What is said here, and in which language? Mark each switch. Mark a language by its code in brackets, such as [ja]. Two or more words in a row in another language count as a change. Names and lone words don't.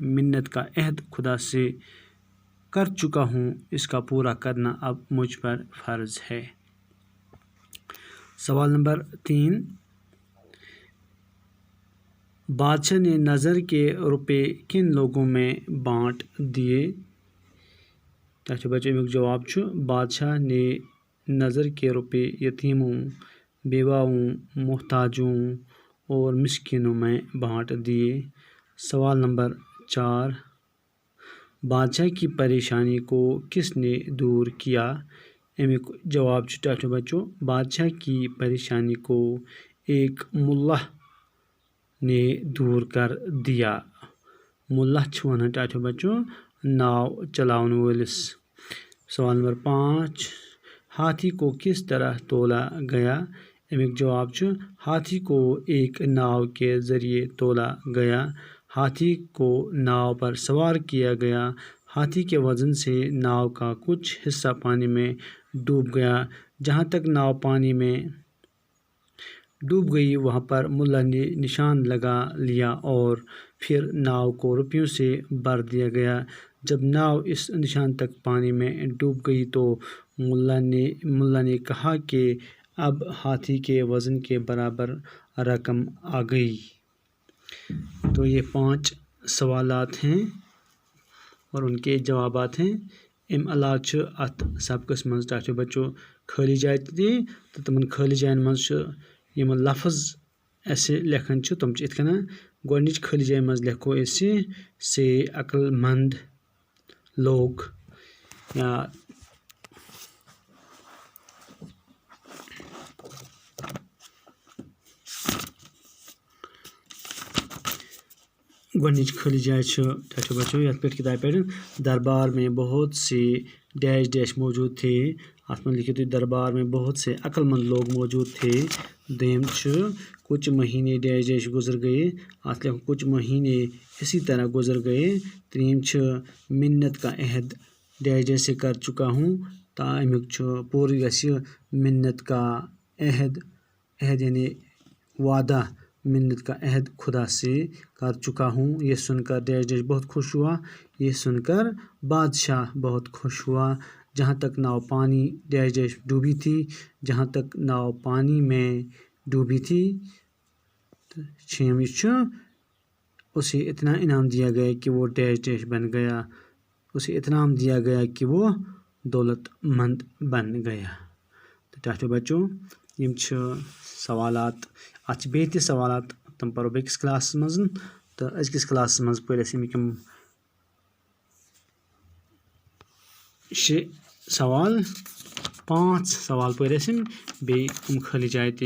[ur] منت کا عہد خدا سے کر چکا ہوں, اس کا پورا کرنا اب مجھ پر فرض ہے. سوال نمبر 3. بادشاہ نے نظر کے روپے کن لوگوں میں بانٹ دیے. [ks] ٹاٹھو بچوں امیُک جواب چھُ [ur] بادشاہ نے نظر کے روپے یتیموں, بیواؤں, محتاجوں اور مسکینوں میں بانٹ دیے. سوال نمبر 4. بادشاہ کی پریشانی کو کس نے دور کیا. [ks] امیُک جواب چھُ ٹاٹھو بچوں [ur] بادشاہ کی پریشانی کو ایک ملا نے دور کر دیا. [ks] ملا چھُ ونان ٹاٹھو بچوں ناو چلاون وٲلِس. [ur] سوال نمبر 5. ہاتھی کو کس طرح تولا گیا. امیُک جواب چھُ ہاتھی کو ایک ناو کے ذریعے تولا گیا. ہاتھی کو ناو پر سوار کیا گیا. ہاتھی کے وزن سے ناو کا کچھ حصہ پانی میں ڈوب گیا. جہاں تک ناو پانی میں ڈوب گئی وہاں پر ملا نے نشان لگا لیا اور پھر ناو کو روپیوں سے بھر دیا گیا. جب ناو اس نشان تک پانی میں ڈوب گئی تو ملا نے کہا کہ اب ہاتھی کے وزن کے برابر رقم آ گئی. تو یہ 5 سوالات ہیں اور ان کے جوابات ہیں. [ks] امہِ علاوٕ چھُ اتھ سبقس منٛز ٹاٹھو بچو خٲلی جاے تہِ تہٕ تِمن خٲلی جاین منٛز چھُ یِم لفظ اسہِ لیکھان چھِ تِم چھِ یِتھ کٔنۍ گۄڈنِچ خٲلی جایہِ منٛز لیکھو أسۍ [ur] سے عقل مند لوگ [ks] یا گۄڈنِچ خٲلی جاے چھِ ٹاٹھو بچو یتھ پٮ۪ٹھ کتابہِ پٮ۪ٹھ [ur] دربار میں بہت سے ڈیش ڈیش موجود تھے. [ks] اتھ منٛز لیکھِو تُہۍ [ur] دربار میں بہت سے عقل مند لوگ موجود تھے. [ks] دوٚیِم چھُ [ur] کچھ مہینے ڈیش ڈیش گزر گئے. [ks] اتھ لیکھو [ur] کچھ مہینے اسی طرح گزر گئے. [ks] ترٛیٚیِم چھُ [ur] منت کا عہد ڈیش ڈیش سے کر چکا ہوں. [ks] امیُک چھُ پوٗرٕ گژھِ [ur] منت کا عہد یعنی وعدہ منت کا عہد خدا سے کر چکا ہوں. یہ سن کر ڈیش ڈیش بہت خوش ہوا. یہ سن کر بادشاہ بہت خوش ہوا. جہاں تک ناؤ پانی ڈیش ڈیش ڈوبی تھی. جہاں تک ناؤ پانی میں ڈوبی تھی. [ks] چھیٚم یہ چھُ [ur] اسے اتنا انعام دیا گیا کہ وہ ڈیش ڈیش بن گیا. اسے اتنام دیا گیا کہ وہ دولت مند بن گیا. [ks] تو ٹاٹھو بچو یم چھِ سوالات اتھ چھِ بیٚیہِ تہِ سوالات تِم پرو بیٚکِس کلاسس منٛز تہٕ أزکِس کلاسس منٛز پٔرۍ اَسہِ امیِکۍ یِم 6 سوال 5 سوال پٔرۍ اَسہِ یِم بیٚیہِ خٲلی جایہِ تہِ.